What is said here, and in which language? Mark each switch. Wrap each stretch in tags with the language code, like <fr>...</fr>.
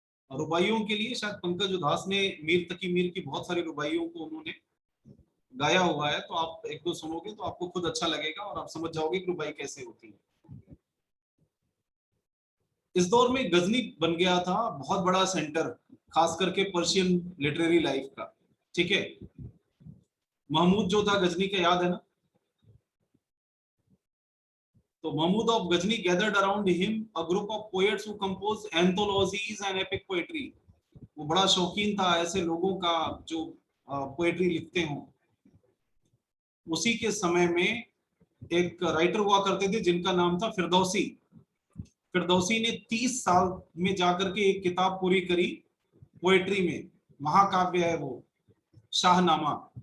<hi>रुबाइयों के लिए शायद पंकज उधास ने मीर तकी मीर की बहुत सारी रुबाइयों को उन्होंने गाया हुआ है, तो आप एक दो सुनोगे तो आपको खुद अच्छा लगेगा और आप समझ जाओगे कि रुबाई कैसे होती है। इस दौर में गजनी बन गया था बहुत बड़ा सेंटर, खास करके पर्शियन लिटरेरी लाइफ का। ठीक है, महमूद जो था गजनी का, याद है ना?</hi> <en>तो Mahmud of Ghazni gathered around him a group of poets who composed anthologies and epic poetry।</en> <hi>वो बड़ा शौकीन था ऐसे लोगों का जो पोएट्री लिखते हों। उसी के समय में एक राइटर हुआ करते थे जिनका नाम था फिरदौसी। फिरदौसी ने 30 साल में जाकर के एक किताब पूरी करी पोएट्री में, महाकाव्य है वो, शाहनामा।</hi>